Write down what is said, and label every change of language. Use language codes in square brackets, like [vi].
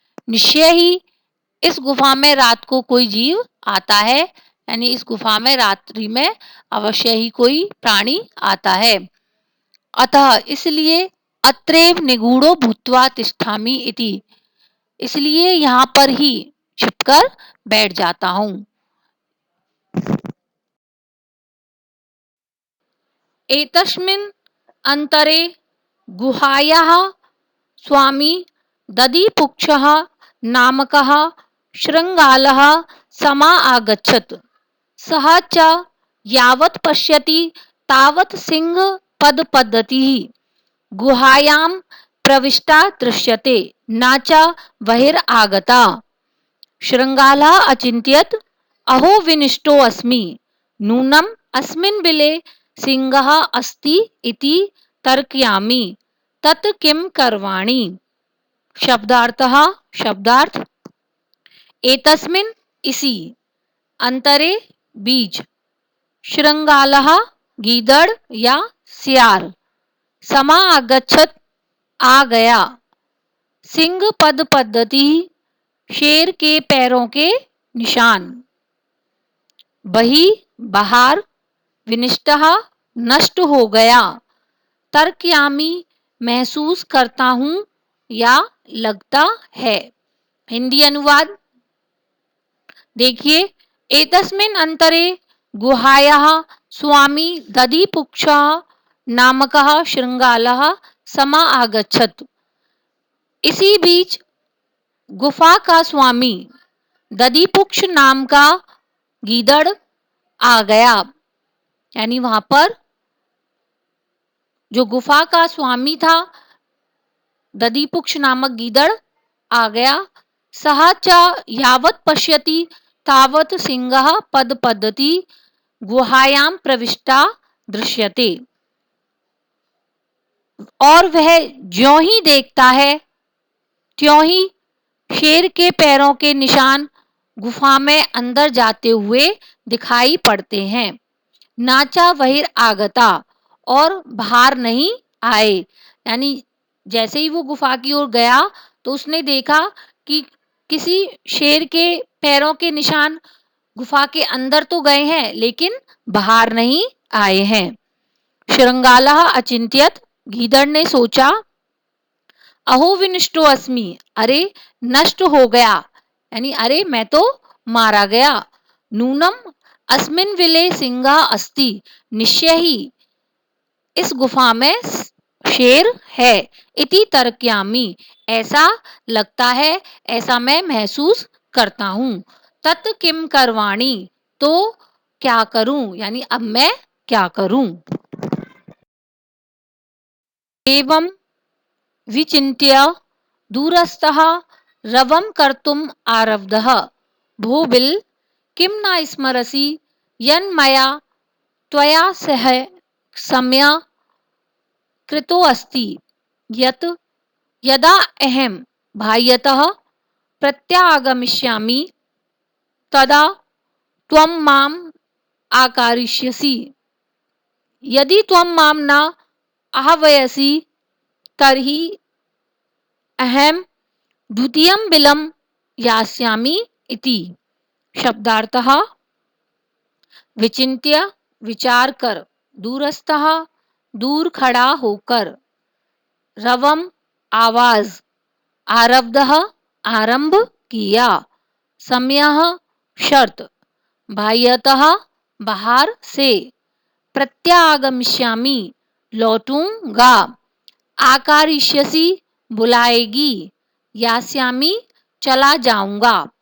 [hi] निश्चय ही इस गुफा में रात को कोई जीव आता है, यानी इस गुफा में रात्रि में अवश्य ही कोई प्राणी आता है। अतः इसलिए [sa] अत्रैव निगूढ़ो भूत्वा तिष्ठामि इति, [hi] इसलिए यहाँ पर ही छिपकर बैठ जाता हूँ। [sa] एतस्मिन् अंतरे गुहायाः स्वामी दधिपुक्षः नामकः शृंगालः समा आगच्छत्। सः च यावत् पश्यति तावत् सिंह पदपद्धतिः गुहायां प्रविष्टा दृश्यते, न च बहिरागता। शृंगालः अचिन्तयत्, अहो विनिष्टो अस्मि नूनम अस्मिन् बिले सिंहः अस्ति इति तर्कयामि तत् किं करवाणि। [hi] शब्दार्थः शब्दार्थ एतस्मिन् इसी अंतरे बीज श्रृंगालः गीदड़ या सियार समा आगच्छत आ गया सिंह पद पद्धति शेर के पैरों के निशान बही बाहर विनिष्टः नष्ट हो गया तर्कयामी महसूस करता हूं या लगता है। हिंदी अनुवाद देखिए [sa] एतस्मिन् अंतरे गुहायाः स्वामी दधिपुक्षः नामकः श्रृंगालः समा आगच्छत। [hi] इसी बीच गुफा का स्वामी दधिपुक्ष नाम का गीदड़ आ गया। यानी वहां पर जो गुफा का स्वामी था दधिपुक्ष नामक गीदड़ आ गया। [sa] सः च यावत् पश्यति तावत् सिंहः पद पद्धति गुहायां प्रविष्टा दृश्यते। [hi] और वह ज्यों ही देखता है त्यों ही शेर के पैरों के निशान गुफा में अंदर जाते हुए दिखाई पड़ते हैं। [sa] नाचा वहिर आगता [hi] और बाहर नहीं आए। यानी जैसे ही वो गुफा की ओर गया तो उसने देखा कि किसी शेर के पैरों के निशान गुफा के अंदर तो गए हैं लेकिन बाहर नहीं आए हैं। [sa] श्रृंगालः अचिंत्यत [hi] गीदड़ ने सोचा [sa] अहो विनिष्टो अस्मि [hi] अरे नष्ट हो गया यानी अरे मैं तो मारा गया। [sa] नूनम अस्मिन् विले सिंहा अस्ति [hi] निश्चय ही इस गुफा में शेर है। [sa] इति तर्कयामि [hi] ऐसा लगता है ऐसा मैं महसूस करता हूं। [sa] तत् किम करवाणी [hi] तो क्या करूं यानी अब मैं क्या करूं। [sa] एवं विचिन्त्य दूरस्थः रवं कर्तुम् आरब्धः भो बिल किं न स्मरसि यन्मया त्वया सह सम्य कृतो अस्ति यत् यदा अहं बाह्यतः प्रत्यागमिष्यामि तदा त्वं माम् आकरिष्यसि यदि त्वं मां न आह्वयसि तर्हि अहं द्वितीयं बिलं यास्यामि इति। [hi] शब्दार्थः विचिन्त्य विचार कर दूरस्थः दूर खड़ा होकर रवम आवाज आरब्धः आरंभ किया सम्यः शर्त बाह्यतः बाहर से प्रत्यागमिष्यामि लौटूंगा आकारिष्यसि बुलाएगी यास्यामि चला जाऊंगा।